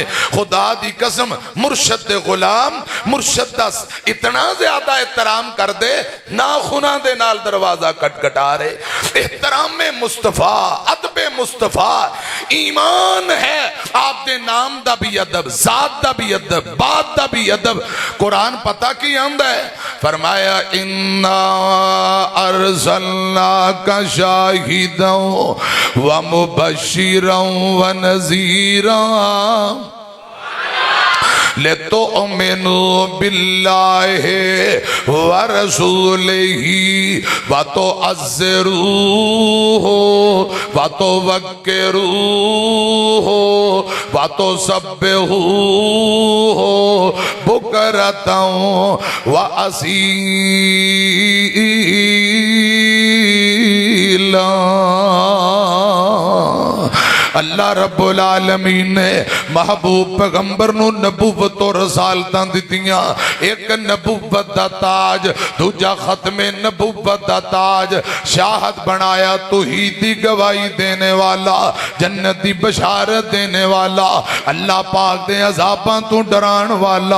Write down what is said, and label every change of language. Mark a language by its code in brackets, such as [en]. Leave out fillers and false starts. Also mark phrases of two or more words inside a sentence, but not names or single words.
[pa] خدا دی قسم مرشد دے غلام مرشد دا اتنا زیادہ احترام کر دے، ناخناں دے نال دروازہ کھٹکھٹا رہے. احترام مصطفیٰ، ادب مصطفیٰ، ایمان ہے آپ دے نام دا بھی ادب، ذات دا بھی ادب، بات دا بھی ادب, जात दा भी अदब, बात दा भी अदब। قرآن پتا کی آندا ہے، فرمایا انا [ar] أرسلناك شاهدا ومبشرا ونذيرا لتؤمنوا بالله ورسوله وتعزروه وتوقروه وتسبحوه بكرة وأصيلا. [pa] अल्लाह [ar] رب العالمين [pa] نے محبوب پیغمبر نوں نبوت اور رسالتاں دتیاں. ایک نبوت دا تاج، دوجا ختم نبوت دا تاج، شاہد بنایا توحید دی گواہی دینے والا، جنت دی بشارت دینے والا، اللہ پاک دے عذاباں تو ڈران والا.